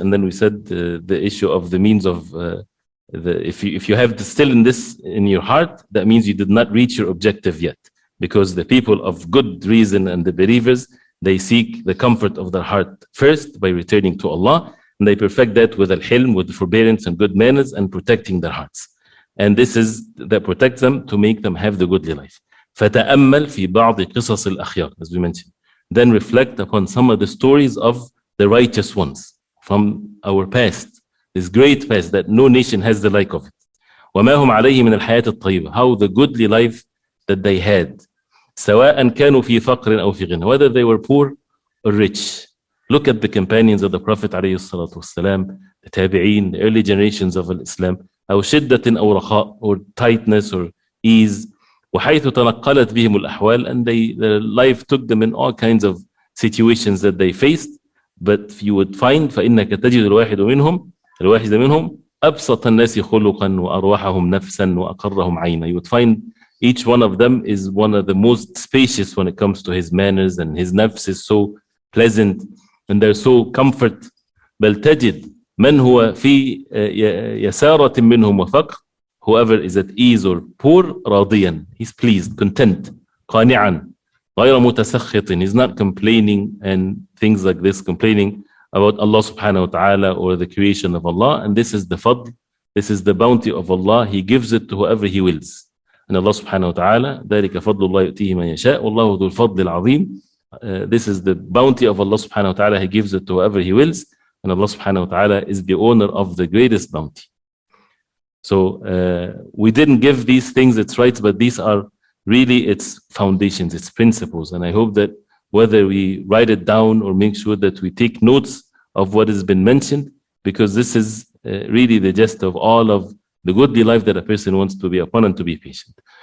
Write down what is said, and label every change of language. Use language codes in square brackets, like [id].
[en] And then we said the issue of the means of, if you have still in this in your heart, that means you did not reach your objective yet. Because the people of good reason and the believers, they seek the comfort of their heart first by returning to Allah, and they perfect that with al-hilm, with forbearance and good manners, and protecting their hearts. And this is that protects them to make them have the goodly life. [ar] فَتَأَمَّلْ فِي بَعْضِ قِصَصِ الْأَخْيَارِ, [en] as we mentioned. Then reflect upon some of the stories of the righteous ones from our past, this great past that no nation has the like of it. [ar] وَمَا هُمْ عَلَيْهِ مِنَ الْحَيَاةِ الطَّيِّبَةِ, [en] how the goodly life that they had. [ar] سواء كانوا في فقر أو في غنى, [en] whether they were poor or rich. Look at the companions of the Prophet [ar] عليه الصلاة والسلام, [en] the tabi'een, the early generations of Islam. [ar] أو شدة أو رخاء, [en] or tightness or ease. [ar] وحيث تنقلت بهم الأحوال, [en] and their life took them in all kinds of situations that they faced. But you would find [ar] فإنك تجد الواحد منهم أبسط الناس خلقا وأرواحهم نفسا وأقرهم عينا. [en] You would find each one of them is one of the most spacious when it comes to his manners, and his nafs is so pleasant and they're so comfort. [ar] بل تجد من هو في يسارة منهم وفقر, [en] whoever is at ease or poor, [ar] راضيا, [en] he's pleased, content, [ar] قانعا غير متسخط, [en] he's not complaining and things like this, complaining about Allah subhanahu wa ta'ala or the creation of Allah. And this is the fadl, this is the bounty of Allah. He gives it to whoever He wills. And Allah subhanahu wa ta'ala, [ar] ذلك فضل الله يؤتيه من يشاء والله ذو الفضل العظيم. [en] This is the bounty of Allah subhanahu wa ta'ala. He gives it to whoever He wills. And Allah subhanahu wa ta'ala is the owner of the greatest bounty. So we didn't give these things its rights, but these are really its foundations, its principles. And I hope that whether we write it down or make sure that we take notes of what has been mentioned, because this is really the gist of all of the goodly life that a person wants to be upon, and to be patient.